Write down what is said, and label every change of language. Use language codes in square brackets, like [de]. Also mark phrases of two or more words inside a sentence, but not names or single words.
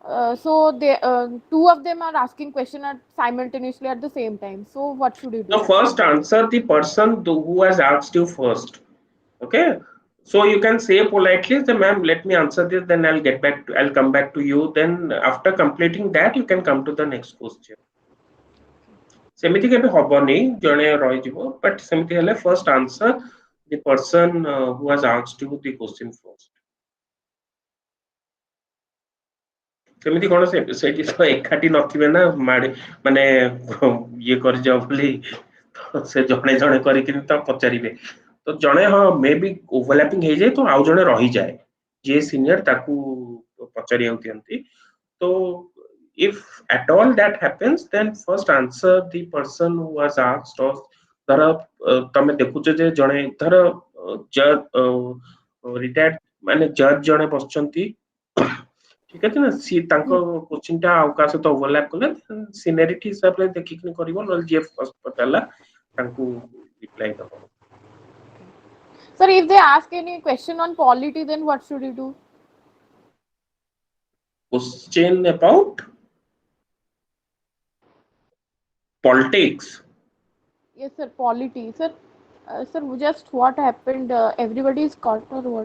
[en] So they two of them are asking question at simultaneously at the same time. So what should you Now do? first answer the person who has asked you first. Okay. So you can say politely, the ma'am, let me answer this, then I'll come back to you. Then after completing that, you can come to the next question. [or] ସେମିତି କେବେ ହବନି ଜଣେ ରହିଯିବ [en] but [or] ସେମିତି ହେଲେ [en] first answer the person who has asked you the question first. [or] ସେମିତି କଣ ସେଇଠି ତ ଏକାଠି ନଥିବେ ନା ମାନେ ଇଏ କରିଯାଅ ବୋଲି ସେ ଜଣେ ଜଣେ କରିକି ତ ପଚାରିବେ ତ ଜଣେ ହଁ [en] may be overlapping [or] ହେଇଯାଏ ତ ଆଉ ଜଣେ ରହିଯାଏ ଯିଏ ସିନିୟର ତାକୁ ପଚାରିବାକୁ ଦିଅନ୍ତି ତ [en] if at all that happens then first answer the person who has asked [or] or ଧର ତମେ ଦେଖୁଛ ଯେ ଜଣେ ଧର ରିଟାୟାର୍ଡ ମାନେ ଜଜ୍ ଜଣେ ବସିଛନ୍ତି ଠିକ ଅଛି ନା ସିଏ ତାଙ୍କ କୋଶ୍ଚିନ୍ ଟା ଆଉ କାହା ସହିତ ଓଭରଲାପ କଲେ ସିନିୟରିଟି ହିସାବରେ ଦେଖିକି କରିବ ନହେଲେ ଯିଏ ଫାର୍ଷ୍ଟ ପଚାରିଲା ତାଙ୍କୁ ରିପ୍ଲାଏ ଦବ। [en] Sir, if they ask any question on polity, then what should you do? Question about politics. Yes, sir, polity. Sir, sir, just what happened? Everybody is caught or what?